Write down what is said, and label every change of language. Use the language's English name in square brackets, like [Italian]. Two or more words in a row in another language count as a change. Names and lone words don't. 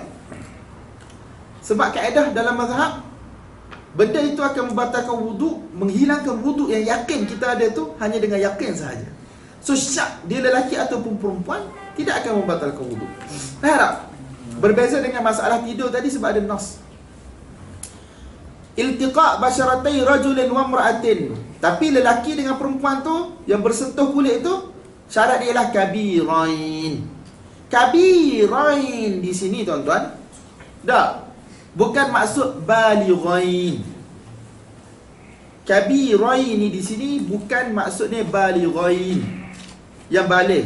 [Malay] Sebab kaedah dalam mazhab, benda itu akan membatalkan wuduk, menghilangkan wuduk yang yakin kita ada tu hanya dengan yakin sahaja. So syak dia lelaki ataupun perempuan tidak akan membatalkan wuduk. Faham tak? Berbeza dengan masalah tidur tadi sebab ada nas. [Arabic] التقاء بشرتي رجل وامرأة. [Malay] Tapi lelaki dengan perempuan tu yang bersentuh kulit tu syarat dia ialah kabirain. Kabirain di sini tuan-tuan, tak, bukan maksud balighain. Kabirain di sini bukan maksudnya balighain, yang baligh.